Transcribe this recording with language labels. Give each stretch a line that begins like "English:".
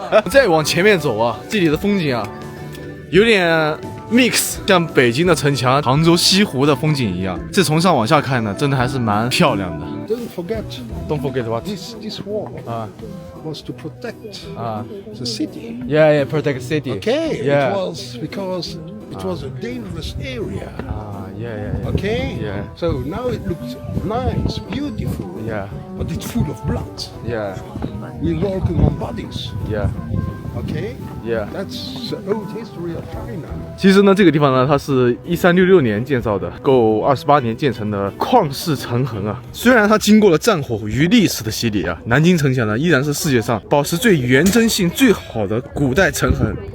Chinese: 再往前面走啊，这里的风景啊，有点 mix， 像北京的城墙、杭州西湖的风景一样。这从上往下看呢，真的还是蛮漂亮的。
English: Don't forget. Don't forget what? This wall was to protect the city. Yeah, protect city. Okay. Yeah. It was because it was a dangerous area. Yeah. Okay. Yeah. So now it looks nice, beautiful. Yeah. But it's full of blood. Yeah. We're walking on bodies. Yeah. Okay. Yeah. That's the old history of China.
Chinese: 其实呢，这个地方呢，它是1366年建造的，够28年建成的旷世长城啊。虽然它经过了战火与历史的洗礼啊，南京城墙呢依然是世界上保持最原真性最好的古代城痕。